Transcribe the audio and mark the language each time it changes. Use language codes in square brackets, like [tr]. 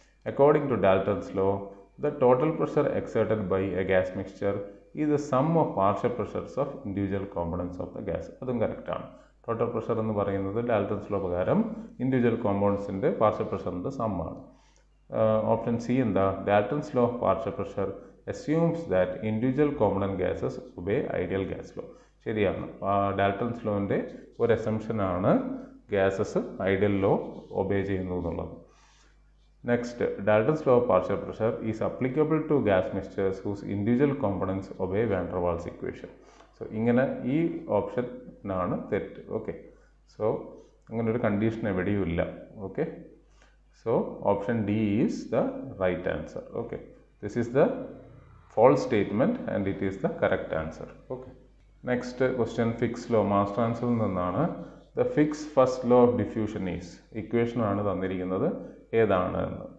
[en] According to Dalton's law, the total pressure exerted by a gas mixture is the sum of partial pressures of individual components of the gas. [ml] അതും കറക്റ്റാണ്. Total pressure എന്ന് പറയുന്നത് Dalton's law പ്രകാരം individual കോമ്പൗണ്ട്സിൻ്റെ partial പ്രഷറിൻ്റെ സമ്മാണ്. Option C എന്താ? [en] Dalton's law of partial pressure assumes that individual component gases obey ideal gas law. [ml] ശരിയാണ്. Dalton's ലോൻ്റെ ഒരു അസംഷനാണ് gases ideal law obey ചെയ്യുന്നു എന്നുള്ളത്. [en] Next, Dalton's law of partial pressure is applicable to gas mixtures whose individual components obey van der Waals equation. [ml] So ഇങ്ങനെ ഈ ഓപ്ഷനാണ് തെറ്റ്. Okay, so അങ്ങനെ ഒരു കണ്ടീഷൻ എവിടെയും ഇല്ല. [en] Okay, so option D is the right answer. Okay, this is the false statement and it is the correct answer. Okay, next question, Fick's law. [ml] Master ആൻസറിൽ നിന്നാണ്. [en] The Fick's first law of diffusion is, [ml] equation ആണ് തന്നിരിക്കുന്നത്, ഏതാണ് എന്ന്.